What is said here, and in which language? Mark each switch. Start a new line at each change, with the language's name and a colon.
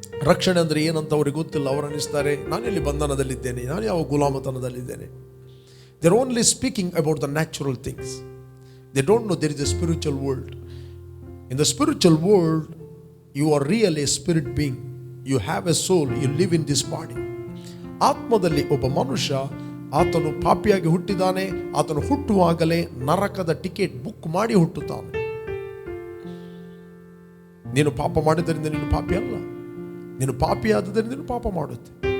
Kannada: ರಕ್ಷಣೆ ಅಂದರೆ ಏನಂತ ಅವ್ರಿಗೆ ಗೊತ್ತಿಲ್ಲ. ಅವರು ಅನ್ನಿಸ್ತಾರೆ ನಾನೆಲ್ಲಿ ಬಂಧನದಲ್ಲಿದ್ದೇನೆ, ನಾನು ಯಾವ ಗುಲಾಮತನದಲ್ಲಿದ್ದೇನೆ.
English: They're only speaking about the natural things. They don't know there is a spiritual world. In the spiritual world, you are really a spirit being. You have a soul. You live in this body.
Kannada: ಆತ್ಮದಲ್ಲಿ ಒಬ್ಬ ಮನುಷ್ಯ ಆತನು ಪಾಪಿಯಾಗಿ ಹುಟ್ಟಿದಾನೆ. ಆತನು ಹುಟ್ಟುವಾಗಲೇ ನರಕದ ticket book ಮಾಡಿ ಹುಟ್ಟುತ್ತಾನೆ. ನೀನು ಪಾಪ ಮಾಡಿದ್ದರಿಂದ ನೀನು ಪಾಪಿ ಅಲ್ಲ, ನೀನು ಪಾಪಿ ಆದದ್ದರಿಂದ ನೀನು ಪಾಪ ಮಾಡುತ್ತೆ.